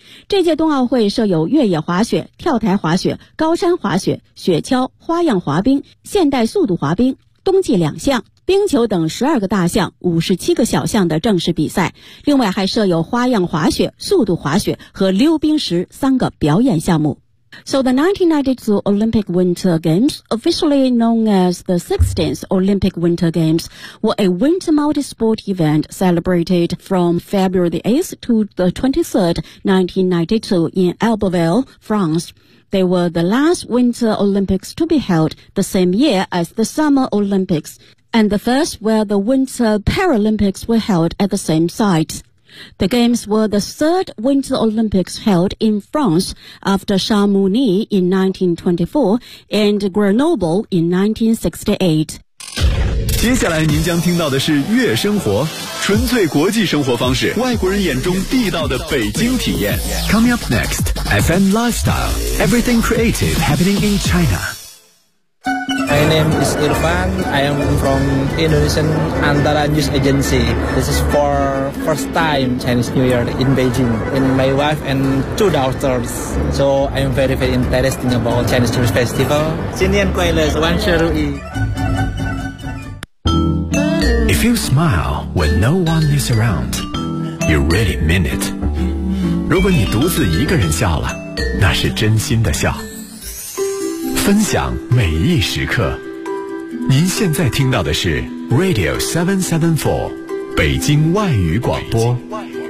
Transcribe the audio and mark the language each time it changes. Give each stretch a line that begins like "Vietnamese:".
Chinese: 这届冬奥会设有越野滑雪、跳台滑雪、高山滑雪、雪橇、花样滑冰、现代速度滑冰、冬季两项、冰球等12个大项、57个小项的正式比赛，另外还设有花样滑雪、速度滑雪和溜冰石3个表演项目。
English: So the 1992 Olympic Winter Games, officially known as the 16th Olympic Winter Games, were a winter multi-sport event celebrated from February 8th to the 23rd, 1992 in Albertville, France. They were the last Winter Olympics to be held the same year as the Summer Olympics, and the first where the Winter Paralympics were held at the same site. The Games were the third Winter Olympics held in France after Chamonix in 1924 and Grenoble in 1968.
Chinese: 接下来您将听到的是月生活，纯粹国际生活方式，外国人眼中地道的北京体验。
English: Coming up next, FM Lifestyle, everything creative happening in China. My name is Irfan. I am from Indonesian Antara News Agency. This is for first time Chinese New Year in Beijing. And my wife and 2 daughters. So I am very, very interested about Chinese New Year Festival.
Chinese: 新年快乐，万事如意。
English: If you smile when no one is around, you really mean it.
Chinese: 如果你独自一个人笑了，那是真心的笑。分享每一时刻，您现在听到的是 Radio 774北京外语广播。北京外语广播